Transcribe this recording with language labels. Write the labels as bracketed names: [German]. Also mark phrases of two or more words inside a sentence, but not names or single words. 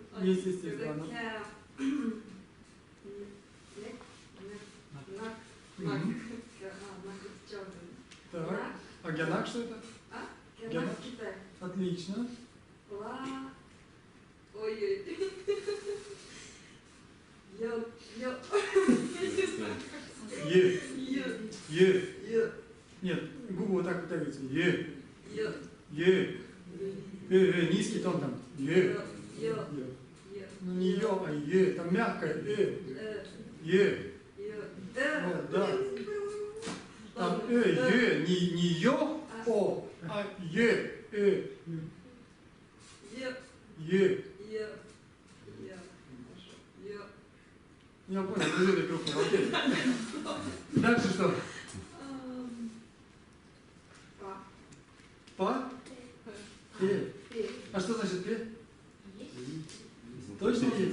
[Russian] Есть, естественно. Когда кя... Нак. Мгм. Нак это черный. Так. А гянак что это? Гянак Гянак. Китай. Отлично. Ла... Ой-ой. Ё. Е. Ё. Е. Ё. Нет, губы вот так вытягиваются. Е. Ё. Е. Низкий тон там. Е. Ё. Е. Ё. Ну не ё, а е. Там мягкое. Е. Ё. Вот, да. Там е. Не ё, о, а е. Ё. Е. Ё. Ё. Хорошо. Ё. Я понял, движение крупного. Окей. Дальше что? Па. Па? Пе. А что значит пе? Точно есть?